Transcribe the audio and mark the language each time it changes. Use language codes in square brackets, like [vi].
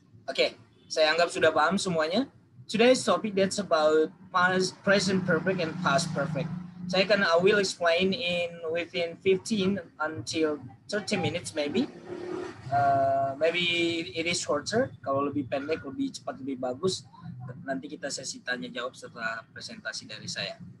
[id] Oke, saya anggap sudah paham semuanya. [en] Today's topic that's about past, present perfect, and past perfect. I will explain within 15 until 30 minutes maybe. Maybe it is shorter. [id] Kalau lebih pendek, lebih cepat, lebih bagus. Nanti kita sesi tanya jawab setelah presentasi dari saya.